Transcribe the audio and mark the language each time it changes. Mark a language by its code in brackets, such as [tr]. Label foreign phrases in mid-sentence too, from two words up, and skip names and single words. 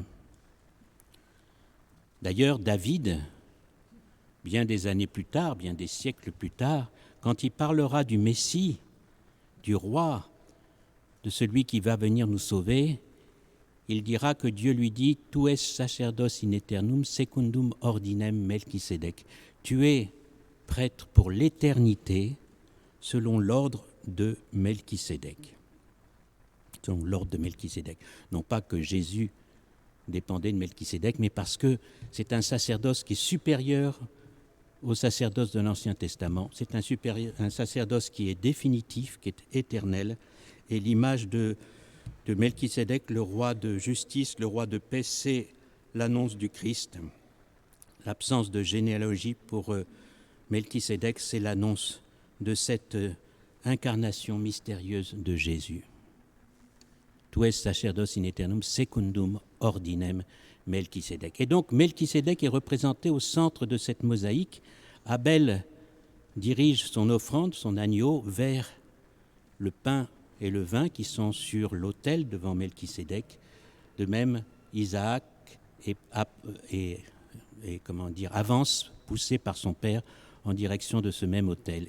[fr] D'ailleurs, David, bien des années plus tard, bien des siècles plus tard, quand il parlera du Messie, du roi, de celui qui va venir nous sauver, il dira que Dieu lui dit « [la] Tu es sacerdos in aeternum secundum ordinem Melchisédek ». [fr] Tu es prêtre pour l'éternité selon l'ordre de Melchisédek. Selon l'ordre de Melchisédek. Non pas que Jésus dépendait de Melchisédek, mais parce que c'est un sacerdoce qui est supérieur au sacerdoce de l'Ancien Testament. C'est un sacerdoce qui est définitif, qui est éternel. Et l'image de Melchisédek, le roi de justice, le roi de paix, c'est l'annonce du Christ. L'absence de généalogie pour Melchisédek, c'est l'annonce de cette incarnation mystérieuse de Jésus. [la] Tu es sacerdos in aeternum secundum ordinem Melchisédek. [fr] Et donc Melchisédek est représenté au centre de cette mosaïque. Abel dirige son offrande, son agneau, vers le pain et le vin qui sont sur l'autel devant Melchisédek. De même, Isaac avance, poussé par son père, en direction de ce même autel.